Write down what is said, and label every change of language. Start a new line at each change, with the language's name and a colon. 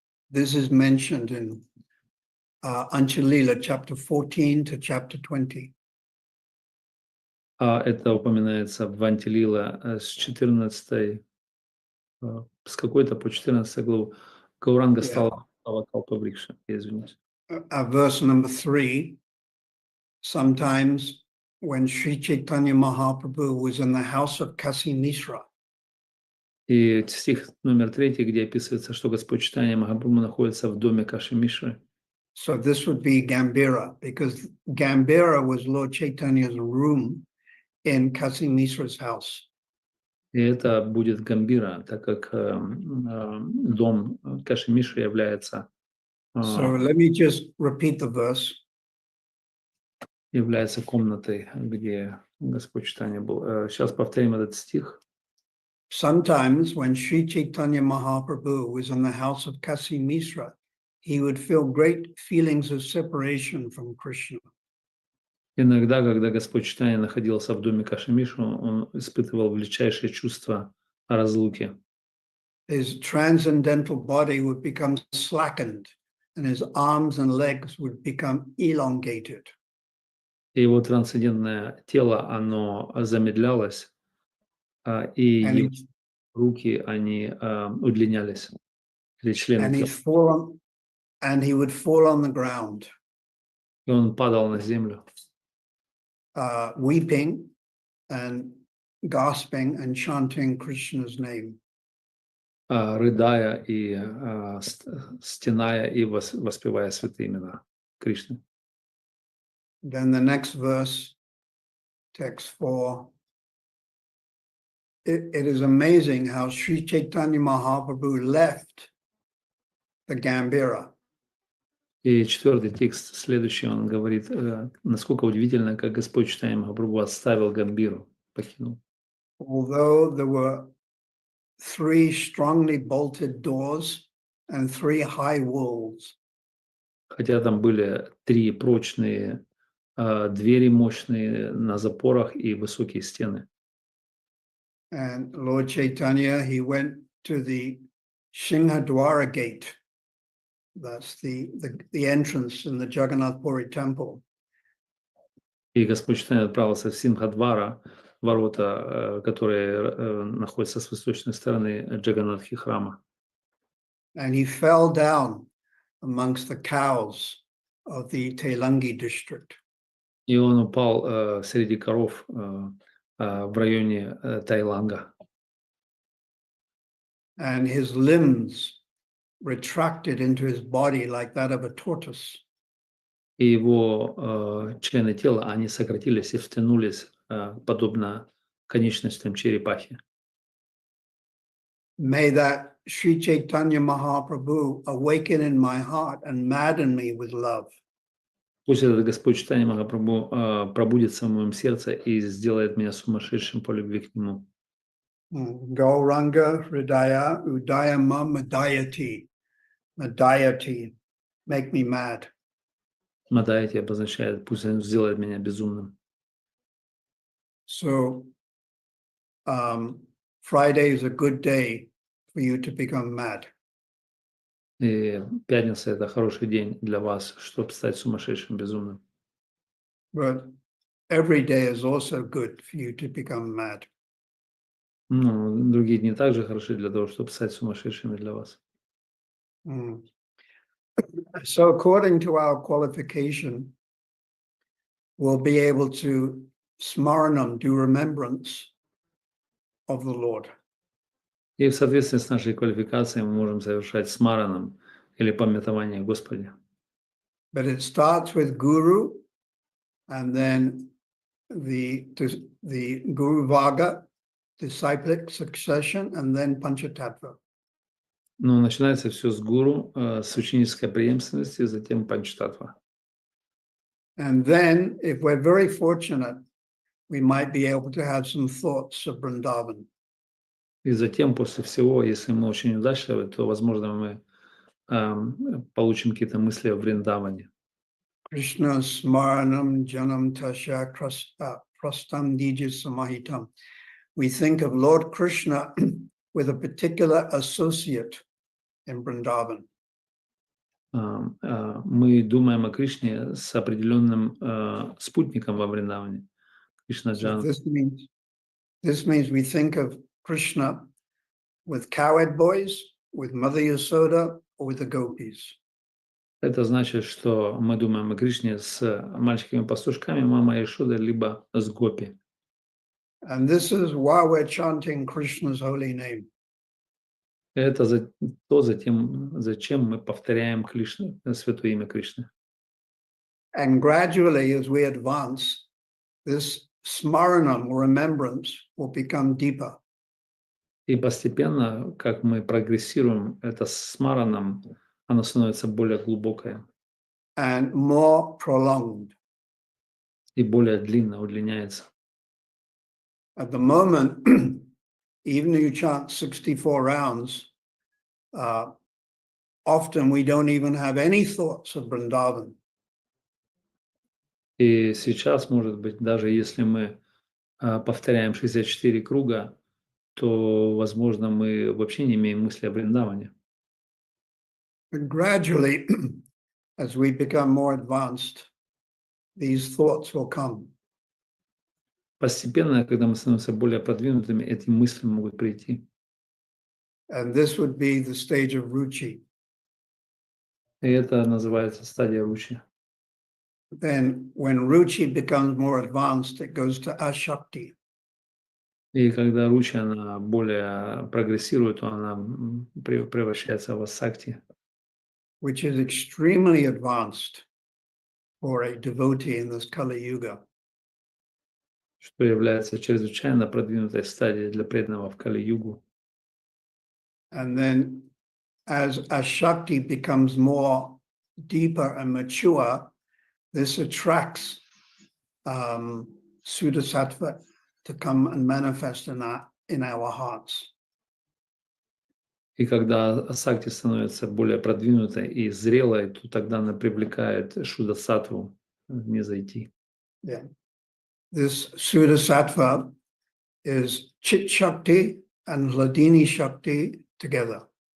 English: This is mentioned in Anchalila, chapter 14 to chapter 20.
Russian: Это упоминается в Антилила с 14 с какой-то по 14 главу. Гауранга стала Калпаврикша, извиняюсь.
English: Verse number 3, sometimes when Sri Chaitanya Mahaprabhu was in the house of Kasi Mishra.
Russian: И стих номер 3, где описывается, что Господь Чайтанья Махапрабху находится в доме Каши Мишры.
English: So this would be Gambhira, because Gambhira was Lord Chaitanya's room in Kasi Mishra's house.
Russian: И это будет Гамбира, так как дом Каши Мишры является
English: So let me just repeat the verse.
Russian: Является комнатой, где Господь Чайтанья был. Сейчас повторим этот стих.
English: Sometimes when Sri Chaitanya Mahaprabhu was in the house of Kasi Mishra, he would feel great feelings of separation from Krishna.
Russian: Иногда, когда Господь Чайтанья находился в доме Каши Мишры, он испытывал величайшее чувство разлуки.
English: His transcendental body would become slackened, and his arms and legs would become elongated.
Russian: И его трансцендентное тело, оно замедлялось, и его руки, они удлинялись, или члены тела.
English: and he would fall on the ground,
Russian: И он падал на землю,
English: weeping and gasping and chanting Krishna's name.
Russian: рыдая и стеная и воспевая святые имена Кришны.
English: Then the next verse, text 4. It is amazing how Sri Chaitanya Mahaprabhu left the Gambhira.
Russian: И 4-й текст, следующий, он говорит, насколько удивительно, как Господь Чайтанья Махапрабху оставил Гамбиру, покинул.
English: Although there were 3 strongly bolted doors and 3 high walls.
Russian: Хотя там были 3 прочные двери, мощные на запорах и высокие стены.
English: And Lord Chaitanya, he went to the Singhadwara gate. That's the entrance in the Jagannath Puri temple.
Russian: И Господь Чайтанья отправился в Симхадвара, ворота, которые находятся с восточной стороны Джаганнатхи храма.
English: And he fell down amongst the cows of the Telangi district.
Russian: И он упал среди коров в районе Тайланга.
English: And his limbs retracted into his body like that of a tortoise.
Russian: И его члены тела, они сократились и втянулись, подобно конечностям черепахи.
English: May that Sri Chaitanya Mahaprabhu awaken in my heart and madden me with love.
Russian: Пусть этот Господь Чайтанья Махапрабху пробудится в моем сердце и сделает меня сумасшедшим по любви к Нему.
Sanskrit: Gauranga Hridaya Udayama Madayati. Madayati.
English: Make me mad.
Russian: Мадайти обозначает, пусть он сделает меня безумным.
English: So, Friday is a good day for you to become mad.
Russian: И пятница – это хороший день для вас, чтобы стать сумасшедшим, безумным.
English: But every day is also good for you to become mad.
Russian: Ну, другие дни также хороши для того, чтобы стать сумасшедшими для вас.
English: So according to our qualification, we'll be able to smaranam, do remembrance of the Lord.
Russian: И в соответствии с нашей квалификацией мы можем совершать смараном или памятование Господа.
English: But it starts with Guru, and then the Guru Vaga, disciplic succession, and then Panchatattva.
Russian: Но начинается все с гуру, с ученической преемственности, затем панчтатва.
English: And then, if we're very fortunate, we might be able to have some thoughts of Vrindavan.
Russian: И затем, после всего, если мы очень удачливы, то, возможно, мы получим какие-то мысли о Вриндаване.
Sanskrit: Krishna smaranam janam tasya prastam dija samahitam.
English: We think of Lord Krishna with a particular associate in Vrindavan.
Russian: Мы думаем о Кришне с определенным спутником во Вриндаване. Кришна Джан.
English: So this means we think of Krishna with cowherd boys, with Mother Yasoda, or with the gopis.
Russian: Это значит, что мы думаем о Кришне с мальчиками-пастушками, мама Ишода, либо с гопи.
English: And this is why we're chanting Krishna's holy name.
Russian: Это зачем мы повторяем Кришну, святое имя Кришны.
English: And gradually, as we advance, this smaranam or remembrance will become deeper.
Russian: И постепенно, как мы прогрессируем, это смараном, оно становится более глубокое.
English: And more prolonged.
Russian: И более длинно удлиняется.
English: At the moment, even if you chant 64 rounds, often we don't even have any thoughts of Vrindavan.
Russian: И сейчас, может быть, даже если мы повторяем 64 круга, то, возможно, мы вообще не имеем мысли о Вриндаване.
English: But gradually, as we become more advanced, these thoughts will come.
Russian: Постепенно, когда мы становимся более продвинутыми, эти мысли могут прийти.
English: And this would be the stage of ruchi.
Russian: И это называется стадия ручи.
English: Then when ruchi becomes more advanced, it goes to ashakti.
Russian: И когда ручи, она более прогрессирует, то она превращается в асакти,
English: Which is extremely advanced for a devotee in this Kali Yuga.
Russian: что является чрезвычайно продвинутой стадией для преданного в Кали-югу.
English: And then as ashakti becomes more deeper and mature, this attracts Sudasattva to come and manifest in our hearts.
Russian: И когда асакти становится более продвинутой и зрелой, то тогда она привлекает шуда-саттву не зайти.
English: Yeah. This Sudasattva is Chit Shakti and Hladini Shakti together.